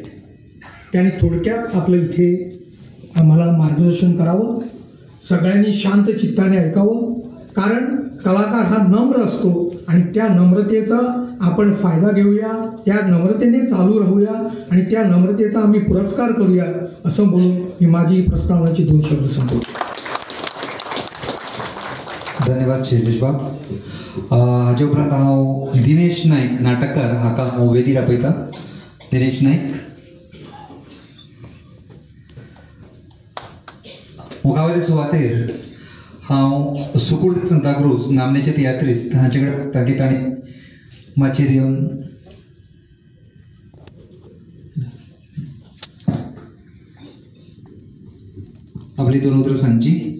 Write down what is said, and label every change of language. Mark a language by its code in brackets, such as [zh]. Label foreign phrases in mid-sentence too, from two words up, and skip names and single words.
[mr] त्यांनी थोडक्यात आपलं इथे आम्हाला मार्गदर्शन करावं, सगळ्यांनी शांत चित्ताने ऐकावं, कारण कलाकार हा नम्र असतो आणि त्या नम्रतेचा आपण फायदा घेऊया, त्या नम्रतेने चालू राहूया आणि त्या नम्रतेचा आम्ही पुरस्कार करूया असं बोलून मी माझी प्रस्तावनाची 2 शब्द संपवतो. [kok] धन्यवाद शैलेश बाब. हाचे उपरांत हांव दिनेश नाईक नाटककार हाका हांव वेदीर आपयता. दिनेश नाईक. मुखावेले सुवातेर हांव सुकुर्द सांताक्रूज नामनेचे तियात्रिस्ट हांचे कडेन ताकी ताणी माचयेर येवन आपली 2 उतरां सांगची.